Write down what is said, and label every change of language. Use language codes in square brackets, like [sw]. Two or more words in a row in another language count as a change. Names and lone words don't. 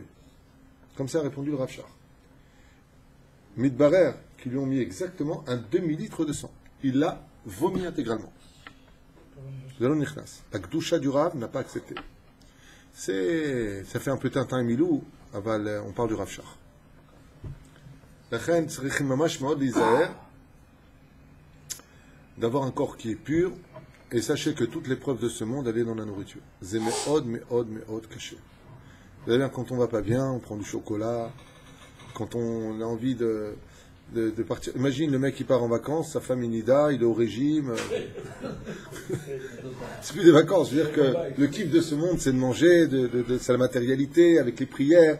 [fr] Comme ça a répondu le Rav Shach. Midbarer, qui lui ont mis exactement un demi-litre de sang. Il l'a vomi intégralement. La Gdusha du Rav n'a pas accepté. Ça fait un peu Tintin et Milou, on parle du Rav Shach. [he] לכן צריכים ממש מאוד להיזהר [fr] d'avoir un corps qui est pur, et sachez que toute l'épreuve de ce monde, elle est dans la nourriture. [he] C'est מאוד מאוד מאוד קשה. [fr] D'ailleurs, quand on va pas bien, on prend du chocolat. Quand on a envie de partir. Imagine le mec qui part en vacances, sa femme Inida, il est au régime. C'est plus des vacances. Je veux dire que le kiff de ce monde, c'est de manger, c'est la matérialité, avec les prières.